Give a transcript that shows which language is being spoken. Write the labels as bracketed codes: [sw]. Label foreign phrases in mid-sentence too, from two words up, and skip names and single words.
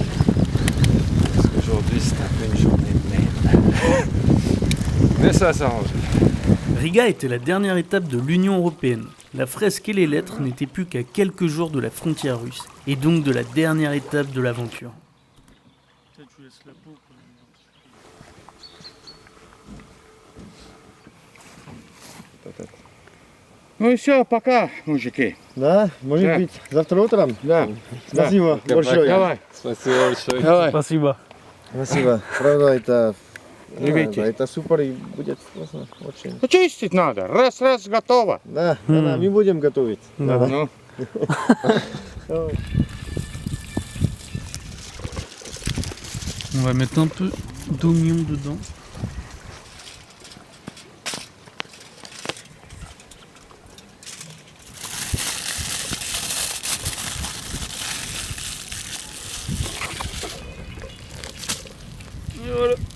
[fr] Parce qu'aujourd'hui c'est un peu une journée de merde. Mais ça va s'arranger. Riga était la dernière étape de l'Union Européenne. La fresque et les lettres n'étaient plus qu'à quelques jours de la frontière russe, et donc de la dernière étape de l'aventure. [ru] Ну и все, пока, мужики. Да, может быть, завтра утром? Да. Спасибо большое. Давай. Спасибо большое. Давай. Спасибо. Спасибо. Правда, это... Любите. Это супер и будет вкусно. Очень. Чистить надо. Раз, готово. Да, мы будем готовить. Да. Ну. [fr] On va mettre un peu d'oignon dedans. Et voilà.